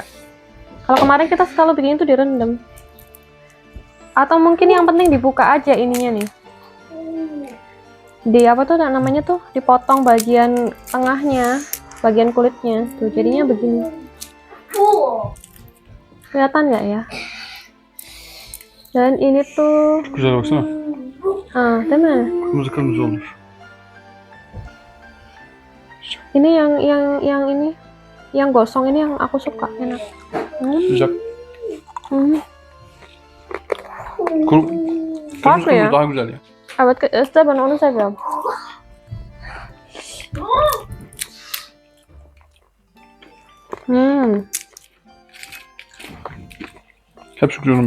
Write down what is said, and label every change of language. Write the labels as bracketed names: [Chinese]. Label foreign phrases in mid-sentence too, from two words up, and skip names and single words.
[Indonesian] Kalau kemarin kita selalu bikin itu direndam. Atau mungkin yang penting dibuka aja ininya nih. Di apa tuh namanya tuh, dipotong bagian tengahnya, bagian kulitnya. Tuh jadinya begini. Kelihatan nggak ya? Dan ini tuh [Turkish] Güzel baksana. değil mi? Kırmızı kırmızı olur. [Indonesian] Ini yang ini, yang gosong ini yang aku suka, enak. [Turkish] Sıcak. Farklı ya. Kırmızı daha güzel ya. Evet, işte ben onu seviyorum. Hep sıkıyorum.